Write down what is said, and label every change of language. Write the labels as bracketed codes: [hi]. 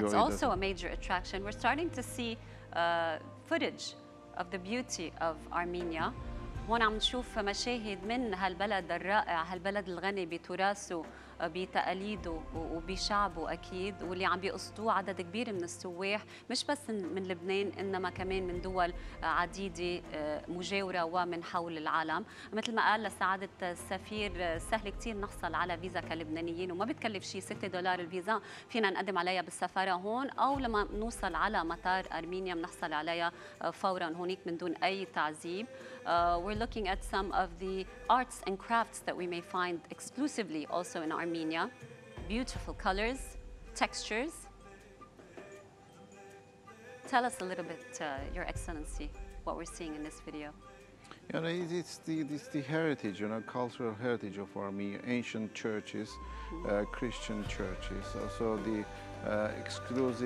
[en] That's also a major attraction. We're starting to see footage of the beauty of Armenia. [ar] هون عم نشوف مشاهد من هالبلد الرائع، هالبلد الغني بتراثه بتقاليده وبشعبه أكيد، واللي عم بيقصدوه عدد كبير من السواح، مش بس من لبنان إنما كمان من دول عديدة مجاورة ومن حول العالم. مثل ما قال لسعادة السفير، سهل كتير نحصل على فيزا كلبنانيين وما بتكلف شيء، $6 الفيزا، فينا نقدم عليها بالسفارة هون، أو لما نوصل على مطار أرمينيا بنحصل عليها فورا هونيك من دون أي تعذيب. [en] We're looking at some of the arts and crafts that we may find exclusively also in Armenia. Beautiful colors, textures. Tell us a little bit, Your Excellency, what we're seeing in this video. You know, it's the heritage, you know, cultural heritage of Armenia, ancient churches, Christian churches, also the exclusive...